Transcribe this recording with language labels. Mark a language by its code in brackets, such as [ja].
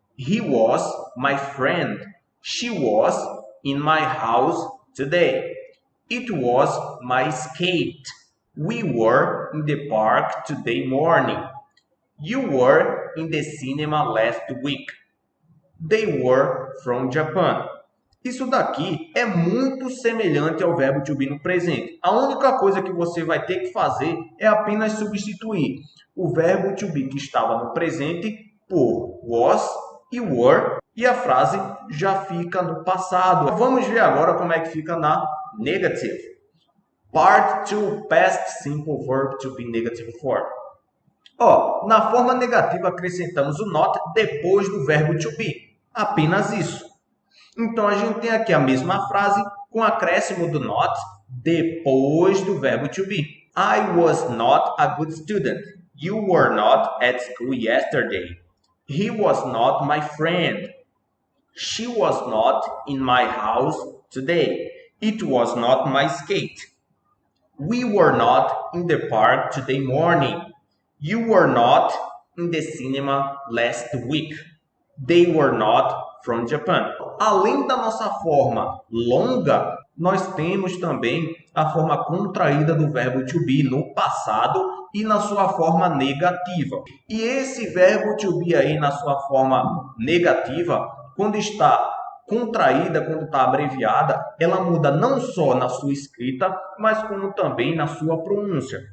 [en] He was my friend. She was in my house today. It was my skate. We were in the park today morning. You were in the cinema last week. They were from Japan. [pt] Isso daqui é muito semelhante ao verbo to be no presente. A única coisa que você vai ter que fazer é apenas substituir o verbo to be que estava no presente por was e were e a frase já fica no passado. Vamos ver agora como é que fica na negative. [en] Part 2, past simple verb to be negative form. [pt] Na forma negativa acrescentamos o not depois do verbo to be. Apenas isso. Então, a gente tem aqui a mesma frase com acréscimo do not depois do verbo to be. [en] I was not a good student. You were not at school yesterday. He was not my friend. She was not in my house today. It was not my skate. We were not in the park today morning. You were not in the cinema last week. They were not from Japan. [pt] Além da nossa forma longa, nós temos também a forma contraída do verbo to be no passado e na sua forma negativa. E esse verbo to be aí na sua forma negativa, quando está contraída, quando está abreviada, ela muda não só na sua escrita, mas como também na sua pronúncia.